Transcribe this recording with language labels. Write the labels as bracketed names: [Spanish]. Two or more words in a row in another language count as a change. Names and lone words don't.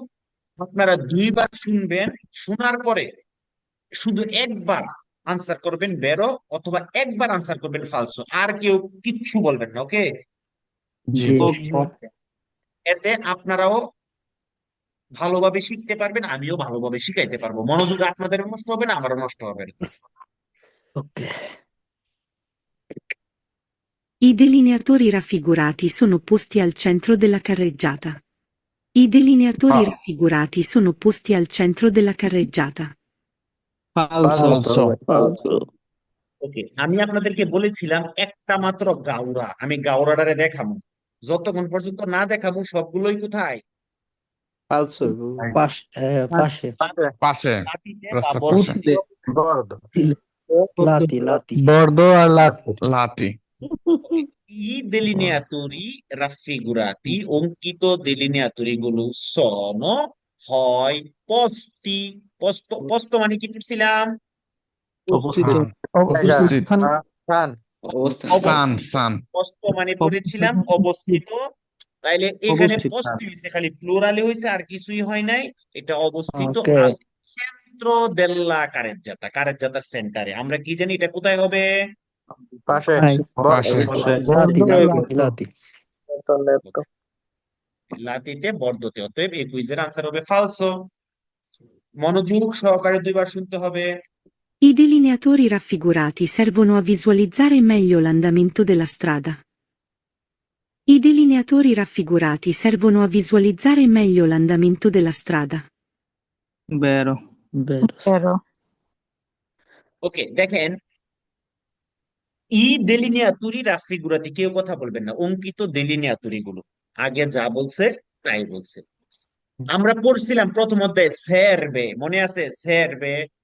[Bangla] আপনারা দুইবার শুনবেন, শোনার পরে শুধু একবার আনসার করবেন বেরো, অথবা একবার আনসার করবেন ফালসো, আর কেউ কিচ্ছু বলবেন না। ওকে? জি জি। এতে আপনারাও ভালোভাবে শিখতে পারবেন, আমিও ভালোভাবে শিখাইতে পারবো। মনোযোগ আপনাদেরও নষ্ট হবে না, আমারও নষ্ট হবে না। ওকে। [Italian] I delineatori raffigurati sono posti al centro della carreggiata. I delineatori raffigurati sono posti al centro della carreggiata. [Bangla] ফালসো। অলসো। ওকে, আমি আপনাদেরকে বলেছিলাম একটা মাত্র গাউরা, আমি গাউরাটারে দেখাবো। যতক্ষণ পর্যন্ত না দেখাবো সবগুলোই কোথায়? ফালসো। পাশে। পাশে, লাতিতে বা রাস্তার পাশে। বর্ধিত। লাতি। বর্দ আর লাতি। লাতি। [Italian] I delineatori raffigurati, [Bangla] অঙ্কিত delineatori গুলো sono, হয় posti, posto মানে কি পড়ছিলাম? স্থান, উপস্থিত, স্থান, স্থান। posto মানে পড়েছিলাম অবস্থিত। তাইলে এখানে posti হয়েছে, খালি প্লুরালে হয়েছে, আর কিছুই হয় নাই। এটা অবস্থিত ওকে। [Italian] al centro della carreggiata, carreggiataর সেন্টারে। [Bangla] আমরা কি জানি এটা কোথায় হবে? পাশে। লাতি। লাতিতে, বর্দতে। অতএব এই কুইজের আনসার হবে ফালসো। মনোযোগ সহকারে দুইবার শুনতে হবে। [Italian] I delineatori raffigurati servono a visualizzare meglio l'andamento della strada. I delineatori raffigurati servono a visualizzare meglio l'andamento della strada. [Bangla] বেরো। ওকে, দেখেন, [Italian] I delineatori raffigurati, [Bangla] কেউ কথা বলবেন না, অঙ্কিত দেলিনিয়াতুরি গুলো আগে যা বলছে তাই বলছে। আমরা পড়ছিলাম প্রথম অধ্যায়ে সেরবে, মনে আছে?